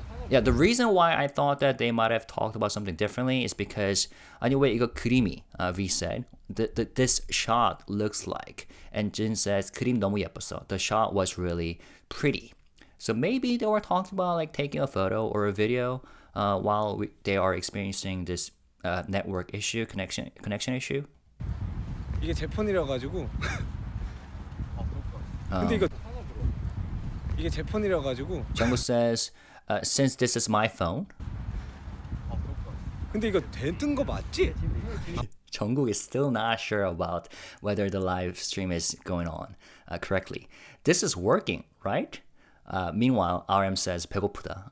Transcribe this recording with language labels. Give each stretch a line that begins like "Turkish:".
English: Yeah, the reason why I thought that they might have talked about something differently is because anyway,
Korean: 이거 그림이,
English: V said, this shot looks like, and Jin says,
Korean: 그림 너무 예뻤어.
English: The shot was really pretty. So maybe they were talking about taking a photo or a video while they are experiencing this network issue, connection issue.
Korean: 이게 제 폰이라 가지고. 근데 이게 제 폰이라 가지고.
English: Jungkook says, since this is my phone.
Korean: 근데 이거 되는 거 맞지?
English: Jungkook is still not sure about whether the live stream is going on correctly. This is working, right? Meanwhile, RM says,
Korean: 배고프다.